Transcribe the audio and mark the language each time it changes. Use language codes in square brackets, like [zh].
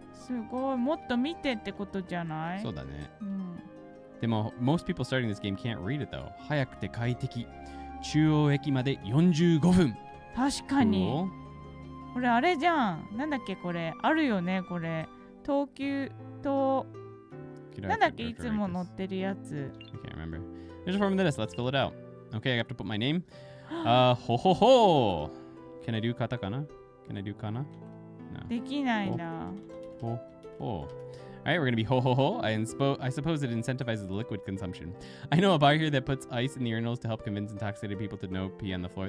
[ja] うすごいもっと見てってことじゃないそうだね。うん [en] でも most people starting this game can't read it though. [ja] 早くて快適。中央駅まで45分。確かに [en] Cool. [ja] これあれじゃんなんだっけこれあるよねこれ東急となんだっけいつも乗ってるやつ [en] I can't remember. There's a form of this. Let's fill it out. Okay, I have to put my name. Ho ho ho. Can I do katakana? Can I do kana? No. [ja] できないな [en] Ho ho. All right, we're gonna be ho ho ho. I suppose it incentivizes the liquid consumption. I know a bar here that puts ice in the urinals to help convince intoxicated people to no pee on the floor.